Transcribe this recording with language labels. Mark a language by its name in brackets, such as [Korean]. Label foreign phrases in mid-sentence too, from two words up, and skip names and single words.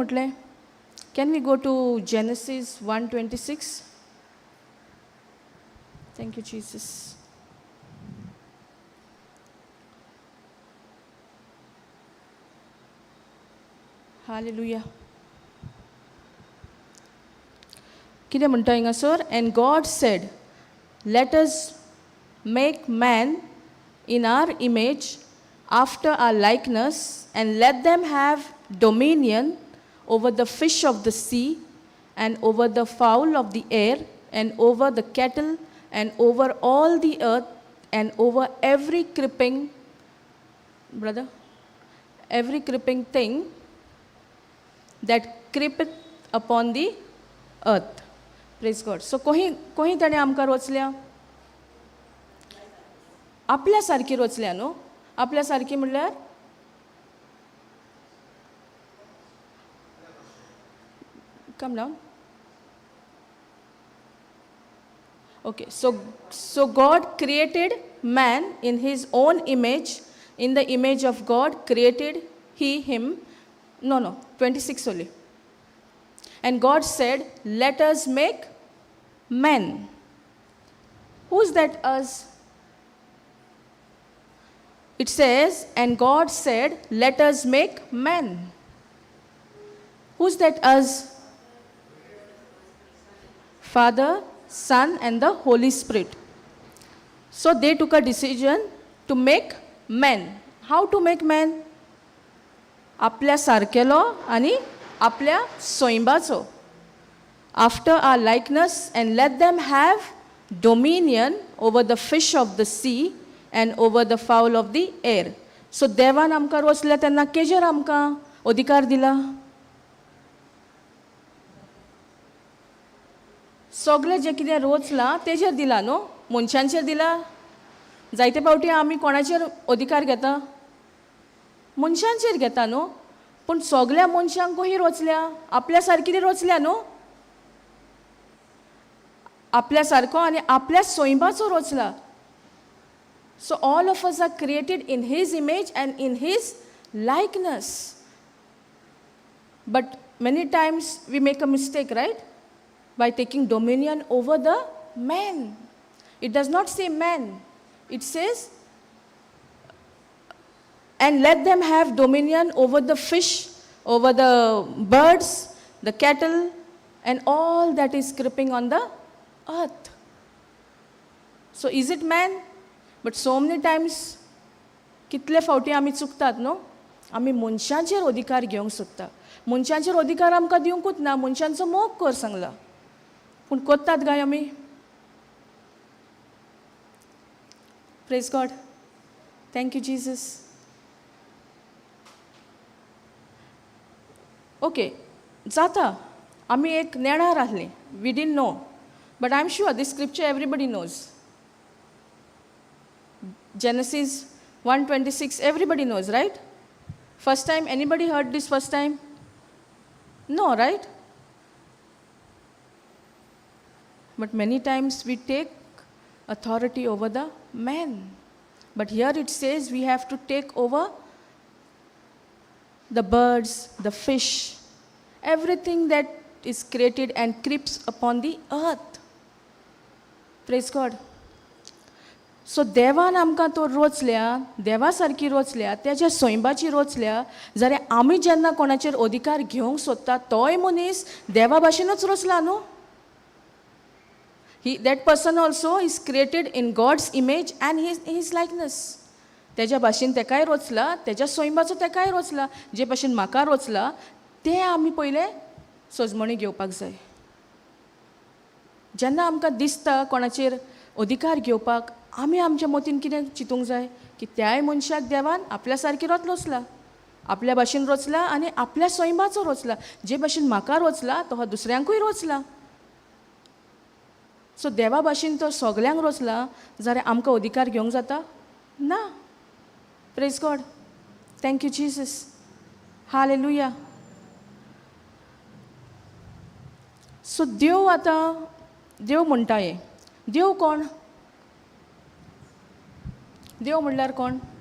[English] Can we go to Genesis 1:26? Thank you Jesus. हालेलुया. [Konkani] कितें म्हणटा हिंगासर? [English] And God said, let us make man in our image, after our likeness, and let them have dominion over the fish of the sea, and over the fowl of the air, and over the cattle, and over all the earth, and over every creeping, brother, every creeping thing that creepeth upon the earth. Praise God. [Konkani] So कोही ताणें आमकां रचल्या आपल्या सारकी रचल्या न्हू. आपल्या सारकी म्हणल्यार [English] come down. [Konkani] ओके. [English] So God created man in His own image. In the image of God created He him. No, 26 only. And God said, let us make men. Who's that us? It says, and God said, let us make men. Who's that us? Father, Son, and the Holy Spirit. So they took a decision to make men. How to make men? [Konkani] आपल्या सारकेलो आणि आपल्या सोयंबाचो. [English] After our likeness, and let them have dominion over the fish of the sea, and over the fowl of the air. [Konkani] So देवान आमकां रचल्या तेन्ना केजेर आमकां अधिकार दिला? सगळें जें कितें रचलां तेजेर दिला न्हू. मनशांचेर दिला. जायते फावटी आमी कोणाचेर अधिकार घेता? मनशांचेर घेता न्हू. पूण सगळ्या मनशांक कशी रचल्या? आपल्या सारकी ती रचल्या न्हू. आपल्या सारको आनी आपल्या सोयंबाचो रचला. [English] So all of us are created in His image and in His likeness. But many times we make a mistake, right? By taking dominion over the man. It does not say man. It says, and let them have dominion over the fish, over the birds, the cattle, and all that is creeping on the earth. So is it man? But so many times [Konkani] कितले फावटी आमी चुकतात न्हू. आमी मनशांचेर अधिकार घेवंक सोदता. मनशांचेर अधिकार आमकां दिवंकूच ना. मनशांचो मोग कर सांगला. पूण कोत्तात काय आमी? [English] Praise God. Thank you Jesus. Okay. [Konkani] जाता. आमी एक नेणार आहलीं. [English] We didn't know. But I am sure this scripture everybody knows. Genesis 1:26, everybody knows, right? First time, anybody heard this first time? No, right? But many times we take authority over the man. But here it says we have to take over the birds, the fish, everything that is created and creeps upon the earth. Praise God. [Konkani] सो देवान आमकां तो रचल्या, देवा सारकी रचल्या, तेज्या सोयंबाची रचल्या, जाल्यार आमी जेन्ना कोणाचेर अधिकार घेवंक सोदता तोय मनीस देवा भाशेनूच रचला न्हू. [English] That person also is created in God's image and His likeness. [Konkani] तेज्या भाशेन तेकाय रचला, तेज्या सोयंबाचो तेकाय रचला. जे भाशेन म्हाका रचला तें आमी पयलें सोजमणी घेवपाक जाय. जेन्ना आमकां दिसता कोणाचेर अधिकार घेवपाक, आमी आमच्या मतीन कितें चिंतूंक जाय की त्याय मनशाक देवान आपल्या सारकी रचला, आपल्या भाशेन रचला आनी आपल्या सोयंबाचो रचला. जे भाशेन म्हाका रचला तो दुसऱ्यांकूय रचला. सो देवा भाशेन तो सगल्यांक रचला जाल्यार आमकां अधिकार घेवंक जाता ना. [English] Praise God. Thank you Jesus. हालेलुया. [Konkani] सो देव आतां देव म्हणटा हे. देव कोण? देव म्हणल्यार कोण?